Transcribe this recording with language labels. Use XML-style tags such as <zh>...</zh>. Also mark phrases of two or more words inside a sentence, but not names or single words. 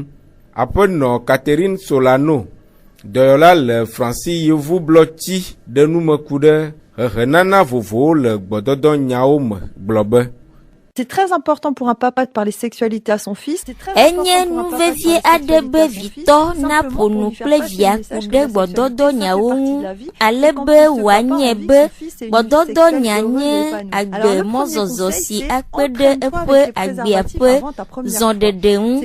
<ee>Aƒenɔ Catherine Solano, dɔyɔla le Franci Yevu blɔtsi ɖe nume ku ɖe hehenana vovowo le gbɔdɔdɔnyawo me gblɔ be</ee> <fr>c'est très important pour un papa de parler sexualité à son fils.</fr> <ee>Enye nuvevie aɖe be vitɔ naƒonu kple via ku ɖe gbɔdɔdɔnyawo ŋu ale be wòanye be gbɔdɔdɔnya nye agbe mɔzɔzɔ si akpe ɖe eƒe agbea ƒe zɔɖeɖe ŋu.</ee>